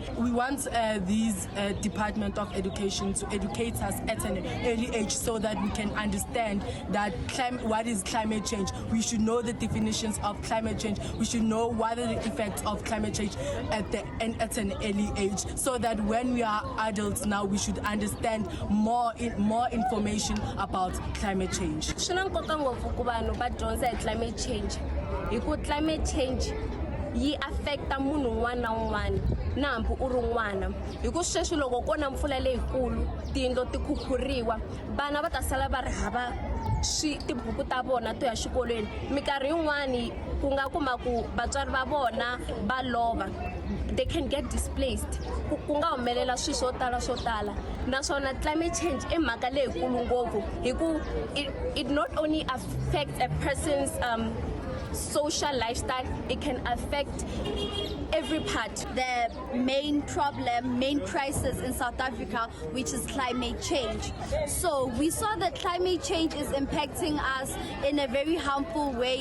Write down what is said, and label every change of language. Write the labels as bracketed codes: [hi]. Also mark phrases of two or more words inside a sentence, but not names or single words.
[en] We want these Department of Education to educate us at an early age so that we can understand that what is climate change. We should know the definitions of climate change. We should know what are the effects of climate change at an early age, so that when we are adults now, we should understand more information about climate change. [ts] Swi na nkoka ngopfu ku vanhu va dyondza hi [en] climate change [ts] hikuva [en] climate change [ts] yi affecta munhu un'wana na un'wana na hambi u ri n'wana hikuva sweswi loko ko na mpfula leyikulu tiyindlo ti khukhuriwa vana va ta sala va ri hava tibuku ta vona to ya xikolweni mikarhi yin'wani ku nga kuma ku vatswari va vona va lova, [en] they can get displaced, [ts] ku nga humelela swilo swo tala naswona [en] climate change [ts] i mhaka leyikulu ngopfu hikuva [en] it not only affects a person's social lifestyle, it can affect every part. The main crisis in South Africa, which is climate change. So we saw that climate change is impacting us in a very harmful way.